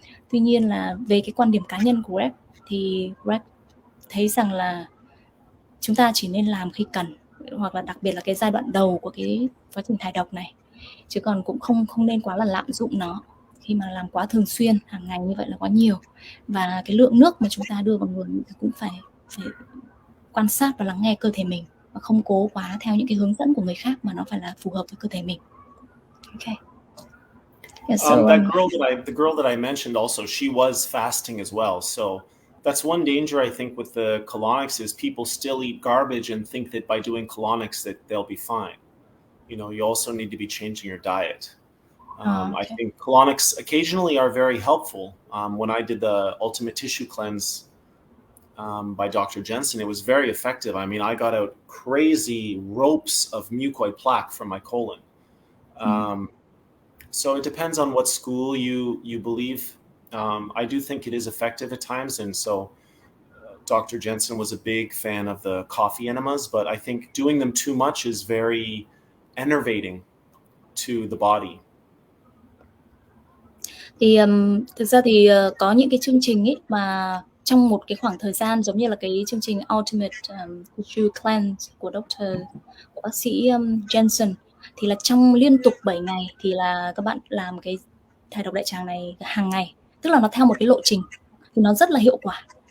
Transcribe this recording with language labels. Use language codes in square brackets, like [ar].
[vi] Tuy nhiên là về cái quan điểm cá nhân của Greg thì Greg thấy rằng là chúng ta chỉ nên làm khi cần, hoặc là đặc biệt là cái giai đoạn đầu của cái quá trình thải độc này, chứ còn cũng không nên quá là lạm dụng nó. Khi mà làm quá thường xuyên, hàng ngày như vậy là quá nhiều, và cái lượng nước mà chúng ta đưa vào người cũng phải quan sát và lắng nghe cơ thể mình, và không cố quá theo những cái hướng dẫn của người khác, mà nó phải là phù hợp với cơ thể mình. [en] Okay. Yeah, so, the girl that I mentioned also, she was fasting as well. So that's one danger I think with the colonics is people still eat garbage and think that by doing colonics that they'll be fine. You know, you also need to be changing your diet. I think colonics occasionally are very helpful. When I did the Ultimate Tissue Cleanse by Dr. Jensen, it was very effective. I mean, I got out crazy ropes of mucoid plaque from my colon. So it depends on what school you believe. I do think it is effective at times, and so Dr. Jensen was a big fan of the coffee enemas, but I think doing them too much is very enervating to the body. [vi] Thì thực ra thì có những cái chương trình ấy mà trong một cái khoảng thời gian, giống như là cái chương trình Ultimate Tissue Cleanse của bác sĩ Jensen, thì là trong liên tục 7 ngày thì là các bạn làm cái thải độc đại tràng này hàng ngày, tức là nó theo một cái lộ trình thì nó rất là hiệu quả.